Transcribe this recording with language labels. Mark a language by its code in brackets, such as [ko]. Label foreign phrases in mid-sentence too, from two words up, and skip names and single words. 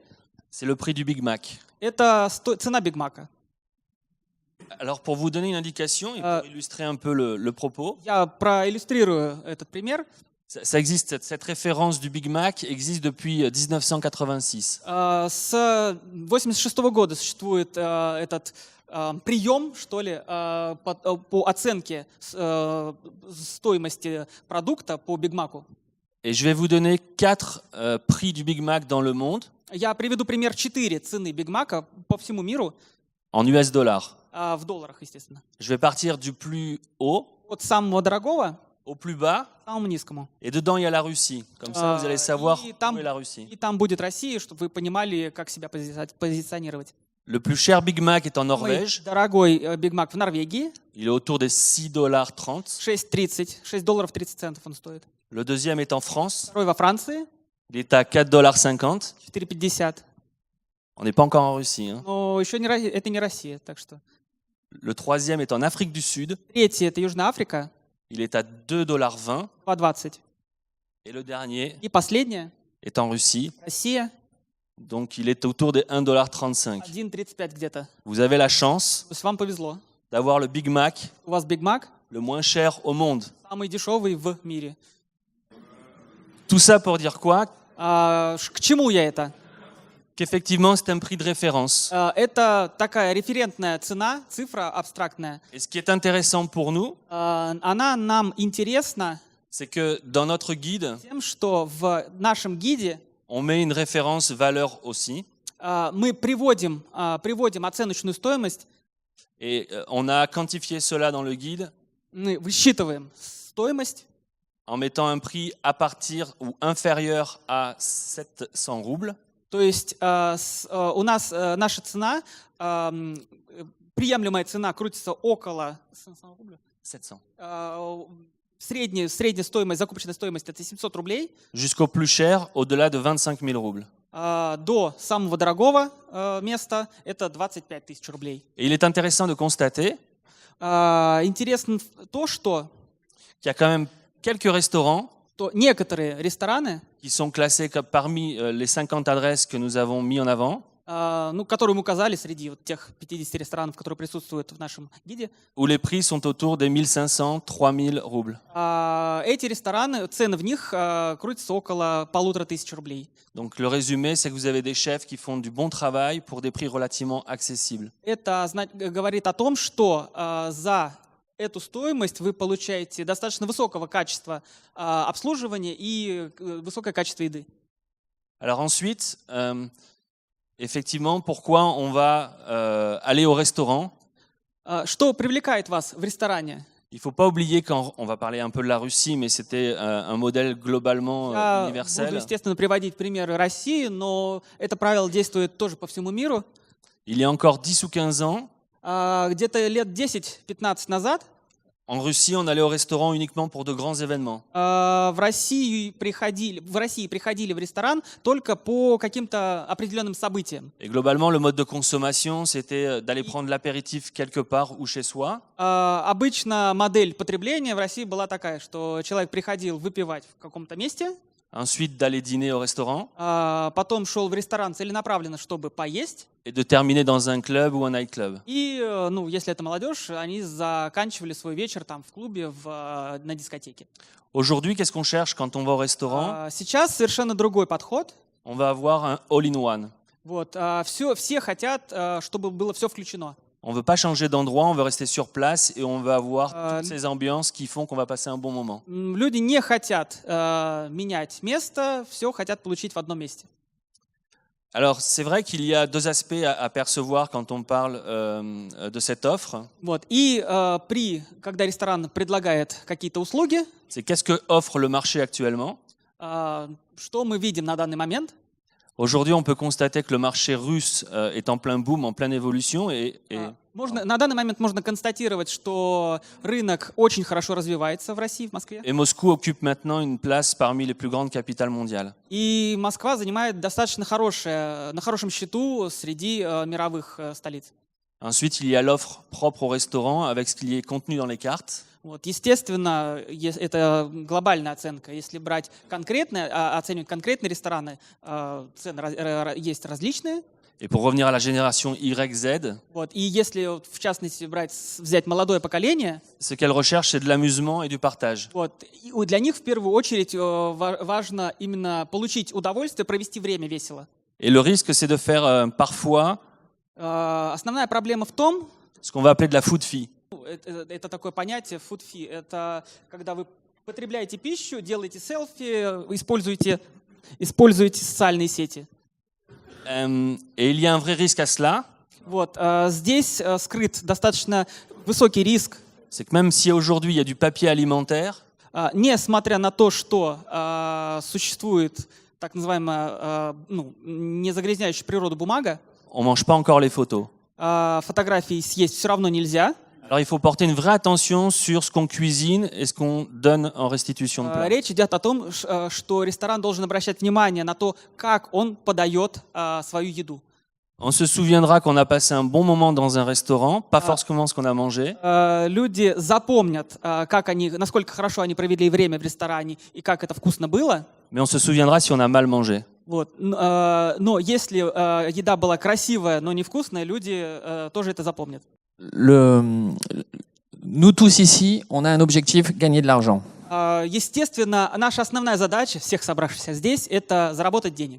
[fr] c'est le prix du Big Mac. [ru] это цена Биг Мака. [fr] Alors pour vous donner une indication et pour illustrer un peu le propos, [ru] Я проиллюстрирую этот пример. [fr] ça existe, cette référence du Big Mac existe depuis 1986. [ru] С 1986 года существует этот прием, что ли, по оценке стоимости продукта по Биг Маку. [fr] Et je vais vous donner 4 prix du Big Mac dans le monde [ru] Я приведу пример 4 цены Биг Мака по всему миру, [fr] en US dollars. [ru] в долларах, естественно. [fr] Je vais partir du plus haut [ru] От самого дорогого [fr] au plus bas [ru] к самому низкому. [fr] et dedans il y a la Russie. Comme ça vous allez savoir [ru] и où там- [fr] est la Russie. [ru] И там будет Россия, чтобы вы понимали, как себя позиционировать. [fr] Le plus cher Big Mac est en [ru] Самый [fr] Norvège. [ru] дорогой Биг Мак в Норвегии, [fr] Il est autour des $6.30. [ru] 6,30, $6.30 он стоит. [fr] Le deuxième est en France. [ru] Второй во Франции, [fr] Il est à $4.50. [ru] 4,50. [fr] On n'est pas encore en Russie. Hein. [ru] Но еще это не Россия, так что. [fr] Le troisième est en Afrique du Sud. [ru] Третий – это Южная Африка, [fr] Il est à $2.20. [ru] 2,20. [fr] Et le dernier [ru] И последняя [fr] est en Russie. [ru] – Россия, [fr] Donc il est autour des $1.35. [ru] 1,35 где-то. [fr] Vous avez la chance [ru] То есть вам повезло. [fr] d'avoir le Big Mac [ru] У вас Биг Мак [fr] le moins cher au monde. [ru] самый дешевый в мире. [fr] Tout ça pour dire quoi? [ru] К чему я это? [fr] Qu'effectivement c'est un prix de référence. [ru] Это такая референтная цена, цифра абстрактная. [fr] Et ce qui est intéressant pour nous, [ru] Она нам интересна [fr] c'est que dans notre guide, [ru] тем, что в нашем гиде [fr] on met une référence valeur aussi. [ru] мы приводим оценочную стоимость, [fr] Et on a quantifié cela dans le guide [ru] мы высчитываем стоимость [fr] en mettant un prix à partir ou inférieur à 700 roubles. [ru] То есть у нас наша цена, приемлемая цена крутится около 700. средняя стоимость, закупочная стоимость это 700 рублей, [fr] Jusqu'au plus cher, au-delà de 25 000 roubles. [ru] до самого дорогого места это 25 тысяч рублей. [fr] Et il est intéressant de constater [ru] Интересно то, что [fr] qu'il y a quand même quelques restaurants [ru] то некоторые рестораны, [fr] qui sont classés comme parmi les 50 adresses que nous avons mis en avant, [ru] которые мы указали среди вот тех 50 ресторанов, которые присутствуют в нашем гиде, [fr] où les prix sont autour des 1500-3000 roubles. [ru] эти рестораны, цены в них крутятся около 1500 рублей. [fr] Donc le résumé, c'est que vous avez des chefs qui font du bon travail pour des prix relativement accessibles. [ru] Это говорит о том, что за эту стоимость вы получаете достаточно высокого качества обслуживания и высокое качество еды. [fr] Alors ensuite, effectivement, pourquoi on va aller au restaurant? [ru] Что привлекает вас в ресторане? [fr] Il ne faut pas oublier qu'on va parler un peu de la Russie, mais c'était un modèle globalement [ru] Я буду, [fr] universel. [ru] естественно, приводить примеры России, но это правило действует тоже по всему миру. [fr] Il y a encore 10 ou 15 ans, [ru] Где-то лет 10-15 назад [fr] en Russie, on allait au restaurant uniquement pour de grands événements. [ru] в России приходили в ресторан только по каким-то определенным событиям. [fr] Et globalement, le mode de consommation, c'était d'aller prendre l'apéritif quelque part ou chez soi. [ru] Обычно модель потребления в России была такая, что человек приходил выпивать в каком-то месте, [fr] Ensuite, d'aller dîner au restaurant [ru] потом шел в ресторан целенаправленно, чтобы поесть. [fr] et de terminer dans un club ou un nightclub. [ru] И, если это молодежь, они заканчивали свой вечер там в клубе, на дискотеке. [fr] Aujourd'hui, qu'est-ce qu'on cherche quand on va au restaurant? [ru] Сейчас совершенно другой подход. [fr] On va avoir un [en] all-in-one. [ru] Вот, все хотят, чтобы было все включено. [fr] On ne veut pas changer d'endroit, on veut rester sur place et on veut avoir toutes ces ambiances qui font qu'on va passer un bon moment. [ru] Люди не хотят менять место, все хотят получить в одном месте. [fr] Alors, c'est vrai qu'il y a deux aspects à percevoir quand on parle de cette offre. [ru] Вот. И когда ресторан предлагает какие-то услуги, [fr] C'est qu'est-ce que offre le marché actuellement? [ru] что мы видим на данный момент? [fr] Aujourd'hui, on peut constater que le marché russe est en plein boom, en pleine évolution. [ru] На данный момент можно констатировать, что рынок очень хорошо развивается в России, в Москве. [fr] Et Moscou occupe maintenant une place parmi les plus grandes capitales mondiales. [ru] И Москва занимает достаточно на хорошем счету среди мировых столиц. [fr] Ensuite, il y a l'offre propre au restaurant avec ce qui est contenu dans les cartes. [ru] Вот, естественно, это глобальная оценка. Если брать оценивать конкретные рестораны, цены есть различные. [fr] Et pour revenir à la génération YZ, [ru] Вот, и если в частности взять молодое поколение, [fr] ce qu'elle recherche, c'est de l'amusement et du partage. [ru] вот, и для них в первую очередь важно именно получить удовольствие, провести время весело. [fr] Et le risque, c'est de faire parfois [ru] Основная проблема в том, [fr] ce qu'on va appeler de la [en] food fee. [ru] это такое понятие [en] food fee, [ru] это когда вы потребляете пищу, делаете селфи, используете социальные сети. [fr] Et il y a un vrai risque à cela. [ru] Вот, здесь скрыт достаточно высокий риск, [fr] C'est que même si aujourd'hui il y a du papier alimentaire, [ru] несмотря на то, что существует так называемая не загрязняющая природу бумага, [fr] on mange pas encore les photos. [ru] фотографии съесть все равно нельзя. [fr] Alors il faut porter une vraie attention sur ce qu'on cuisine et ce qu'on donne en restitution de plat. [ru] Речь идет о том, что ресторан должен обращать внимание на то, как он подает свою еду. [fr] On se souviendra qu'on a passé un bon moment dans un restaurant, pas forcément ce qu'on a mangé. [ru] Люди запомнят, насколько хорошо они провели время в ресторане и как это вкусно было. [fr] Mais on se souviendra si on a mal mangé. [ru] Вот. Но если еда была красивая, но невкусная, люди тоже это запомнят. [fr] Nous tous ici, on a un objectif, gagner de l'argent. [ru] Естественно, наша основная задача, всех собравшихся здесь, это заработать денег.